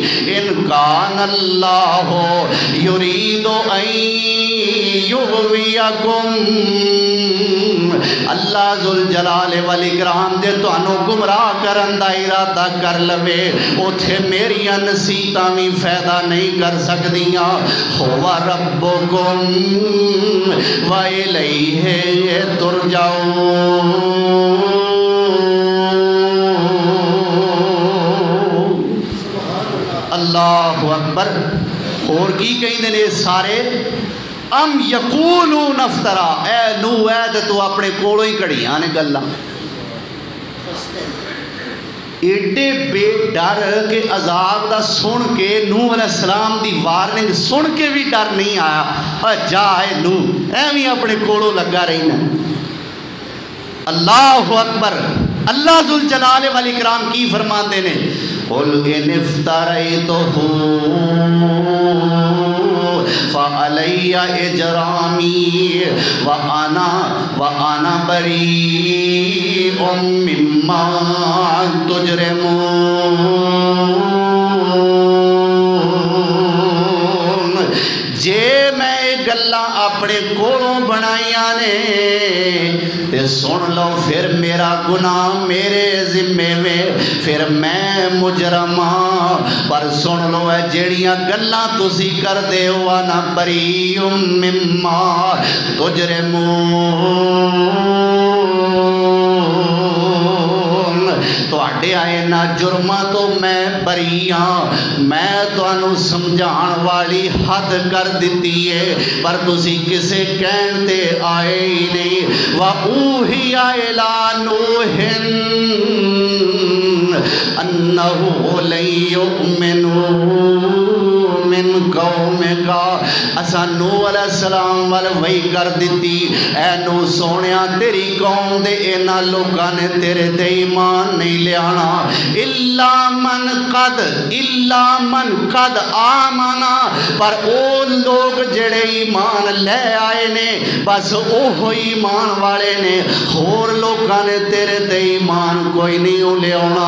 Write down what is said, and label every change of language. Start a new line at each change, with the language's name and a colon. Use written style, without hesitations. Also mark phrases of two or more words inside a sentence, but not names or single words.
Arabic: ان کان اللہ یرید ان یغویکم، اللہ ذوالجلال والاکرام
Punjabi: دے تانوں گمراہ کرن دا ارادہ کر لوے، اوتھے میریاں نصیحتاں بھی فائدہ نہیں کر سکدیاں۔
Arabic: ہوا ربکم وإلیہ ترجعون۔ اللہ اکبر۔
Punjabi: اور کی کہیں نے سارے
Arabic: ام یقولون افترا،
Punjabi: اے نو اے تو اپنے کولوں ہی کڑیاں نے گلاں، ایڈے بے ڈر کہ عذاب دا سن کے نوح
Arabic: علیہ السلام
Punjabi: دی وارننگ سن کے بھی ڈر نہیں آیا. جا اے نوح ایویں اپنے کولوں لگا رہنا.
Arabic: اللہ اکبر. اللہ ذوالجلال والاکرام
Punjabi: کی فرماتے نے
Arabic: قل ان افتریتہ فعلی اجرامی وانا بریء مما تجرمون.
Punjabi: جے میں گلاں اپنے کولوں بنائیاں نے تے سن لو پھر میرا گناہ میرے ذمے میں پھر میں مجرماں. پر سن لو اے جیڑیاں گلاں تسی کر دے ہو
Arabic: انا بریء مما تجرمون.
Punjabi: تواڈے آئے نا جرماں تو میں بری ہاں. میں تانوں سمجھان والی حد کر دتی ہے پر تسی کسے کہن تے آئے ہی نہیں.
Arabic: وَأُوحِيَ إِلَىٰ نُوحٍ أَنَّهُ لَن يُؤْمِنَ من قومِكَ.
Punjabi: اساں نوح
Arabic: علیہ السلام
Punjabi: وال وحی کر دیتی اے نوح سونیا تیری قوم دے انہاں لوکاں نے تیرے تے ایمان نہیں لیانا.
Arabic: الا من قد آمنا.
Punjabi: پر او لوگ جڑے ایمان لے آئے نے بس اوہ ایمان والے نے. ہور لوکاں نے تیرے تے ایمان کوئی نہیں لیانا.